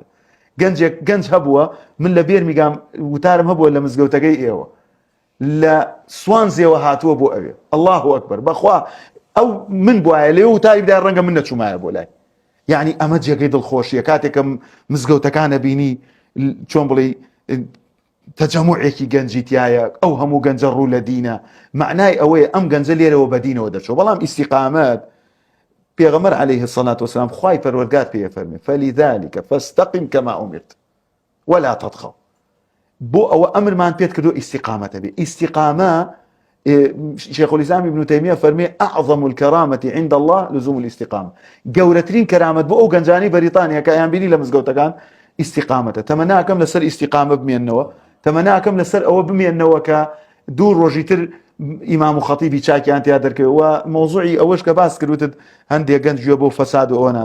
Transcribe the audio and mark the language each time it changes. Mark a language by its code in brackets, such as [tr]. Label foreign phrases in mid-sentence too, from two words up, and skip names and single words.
[ckb] گەنج هەبووە من لە بێرمیگام وتارم هەبووە لە مزگەوتەکەی ئێوە لە سوانزێەوە هاتووە بۆ ئەوێ، [ar] الله ئەکبەر، [ckb] بەخوا ئەو من بواە لێ وتاری بدای ڕەنگە من نەچوومایە بۆ لای. یعنی ئەمە جێگەی دڵخۆشیە کاتێکم مزگەوتەکانە بینی چۆن بڵێ تەجەموعێکی گەنجی تایە، ئەو هەموو گەنجە ڕوو لە دینە، معنای ئەوەیە ئەم گەنجە لێرەوە بە دینەوە دەچۆ. بەڵام ئیستیقامەت پێغەمبەر [ar] عليه الصلاة والسلام [ckb] خوای پەروەردگار پێ فەرمێ [ar] فلذلك فاستقم كما أمرت ولا تطغوا، [ckb] بۆ ئەوە ئەمرمان پێت کردو ئیستیقامەتە بێ. [ar] ئیستیقامە شيخ الإسلام ابن تيمية فەرمێ أعظم الكرامة عند الله لزوم الاستقامة، [ckb] گەورەترین کەرامەت بۆ ئەو گەنجانی بەریتانیا کە ئەیان بینی لە مزگەوتەکان ئیستیقامەتە. تەمەناکەم لەسەر ئیستیقامە بمێننەوە، تەمەناکەم لەسەر ئەوە بمێننەوە کە دوو ڕۆژی تر ئیمام و خەتیبی چاکیان تیا دەرکەوە. مۆزوعی ئەوەش کە باس کردوتت هەندێک گەنج گوێ بۆ فەساد و ئەوە نادا.